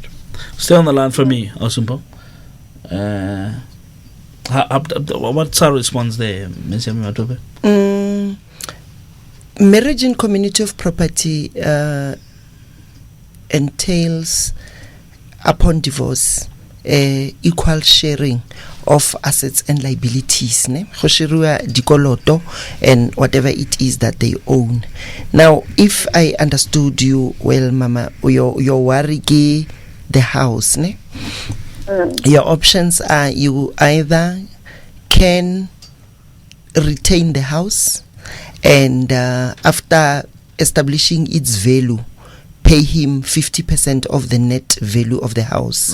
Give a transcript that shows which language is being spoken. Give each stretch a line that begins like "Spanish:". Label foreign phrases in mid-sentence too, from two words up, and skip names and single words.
English: Stay on the line for me, Osumpo. What's our response there, Ms. Yami Matope? Marriage in community of property entails, upon divorce, equal sharing of assets and liabilities, ne?
Tswana: Go shiriwa dikoloto
English: and whatever it is that they own. Now, if I understood you well, Mama, your worry ke the house, ne? Your options are you either can retain the house and after establishing its value, pay him 50% of the net value of the house.